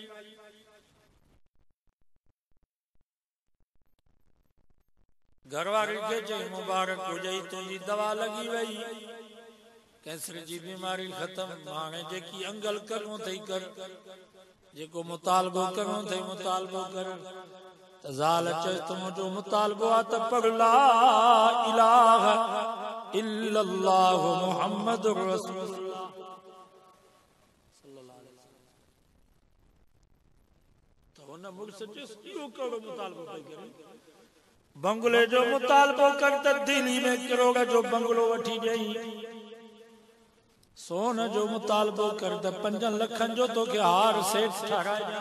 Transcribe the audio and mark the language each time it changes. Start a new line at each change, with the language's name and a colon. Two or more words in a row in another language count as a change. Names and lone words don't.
Sindhi: घरवारी खे चई मुबारक हुजई, तुंहिंजी दवा लगी वई, कैंसर जी बीमारी ख़त्म। हाणे जेकी अंगल करणो अथई कर, जेको मुतालबो करणो अथई मुतालबो कर। त ज़ाल चयसि त मुंहिंजो मुतालबो आहे त पढ़
Arabic: لا إله إلا الله محمد رسول الله صلى الله عليه وسلم.
Sindhi: त हुन मुड़ुस चयसि इहो कहिड़ो मुतालबो पई करे। बंगले जो मुतालबो कर त दिल्ली में करोड़ जो बंगलो वठी ॾेई। सोन जो मुतालबो कर त 5 लखनि जो तोखे हार सेठ ठाराए ॾियां।